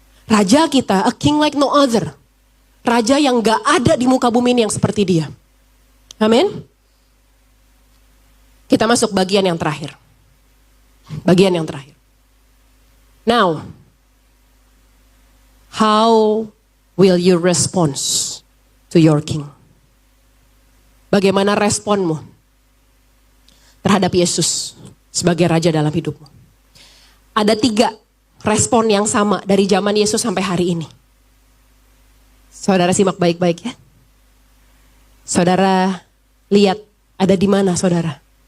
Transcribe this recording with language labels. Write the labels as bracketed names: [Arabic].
[Indonesian] Raja kita, [English] a king like no other. [Indonesian] Raja yang gak ada di muka bumi ini yang seperti dia. Amin. Kita masuk bagian yang terakhir. Bagian yang terakhir. [English] Now, how will you respond to your king? [Indonesian] Bagaimana responmu terhadap Yesus sebagai raja dalam hidupmu? Ada 3 respon yang sama dari zaman Yesus sampai hari ini. Saudara simak baik-baik ya. Saudara lihat ada di mana saudara.